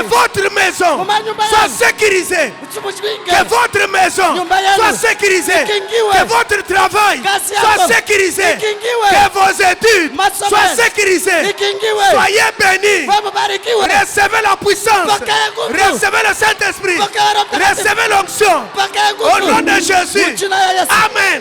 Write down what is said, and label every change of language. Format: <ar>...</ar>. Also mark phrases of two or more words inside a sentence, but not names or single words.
<fr>votre maison</fr> <sw>Nyumba</sw> <fr>soit</fr> <sw>yenu.</sw> <fr>sécurisée.</fr> <sw>Usimushwinge.</sw> <fr>Que votre maison</fr> <sw>Nyumba yenu.</sw> <fr>soit sécurisée.</fr> <sw>Ikingiwe.</sw> <fr>Que votre travail</fr> <sw>Kazi</sw> <fr>soit</fr> <sw>yako.</sw> <fr>sécurisé.</fr> <sw>Ikingiwe.</sw> <fr>Que vos études</fr> <sw>Masomo.</sw> <fr>soient sécurisées.</fr> <sw>Ikingiwe.</sw> <fr>Soyez bénis.</fr> <sw>Wemubarikiwe.</sw> <fr>Recevez la puissance.</fr> <sw>Pokea nguvu.</sw> <fr>Recevez le Saint-Esprit.</fr> <sw>Pokea Roho Mtakatifu.</sw> <fr>Recevez l'onction.</fr> <sw>Pokea</sw> <fr>Au</fr> <sw>nguvu.</sw> <fr>nom de Jésus.</fr> <sw>Jina la Yesu. Amen.</sw>